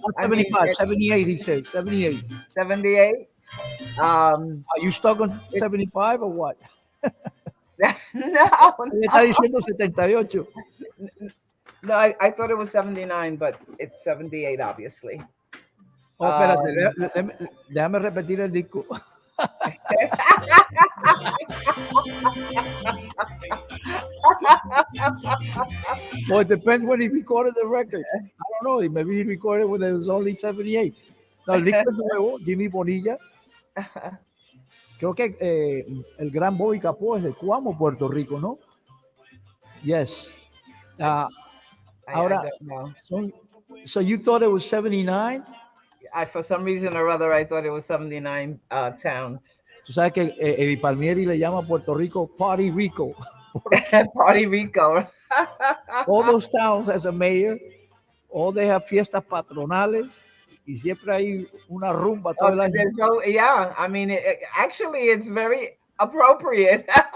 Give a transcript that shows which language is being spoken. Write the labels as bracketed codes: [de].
[en] Not 75, 78, he said, 78. 78. Are you stuck on 75 or what? No. [es] Me está diciendo 78. [en] No, I thought it was 79, but it's 78, obviously. [es] Oh, espérate, déjame repetir el disco. [en] Well, it depends when he recorded the record. I don't know. Maybe he recorded when it was only 78. [es] No, el disco es nuevo, Jimmy Bonilla. Creo que el gran Bobby Capó es de Cuamo, Puerto Rico, ¿no? [en] Yes. Ahora, so you thought it was 79? For some reason or other, I thought it was 79 towns. [es] Tú sabes que Eddie Palmieri le llama a Puerto Rico Party Rico. [en] Party Rico. All those towns as a mayor, all they have [es] fiestas patronales y siempre hay una rumba todo el año. [en] So, yeah, I mean, actually, it's very appropriate.